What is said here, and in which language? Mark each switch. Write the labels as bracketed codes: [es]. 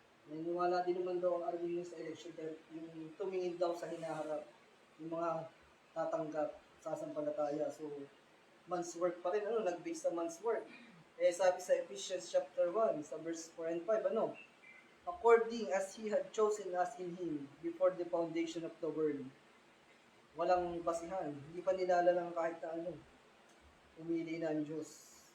[tl] Naniniwala din naman daw ang Arminian sa election dahil yung tumingin daw sa hinaharap, yung mga tatanggap sa sampalataya. So, man's work pa rin. Nag-base sa man's work. Sabi sa [en] Ephesians chapter 1, sa verse 4 and 5, according as He had chosen us in Him before the foundation of the world. [tl] Walang basihan. Hindi pa nilalalang kahit na umili na ang Diyos.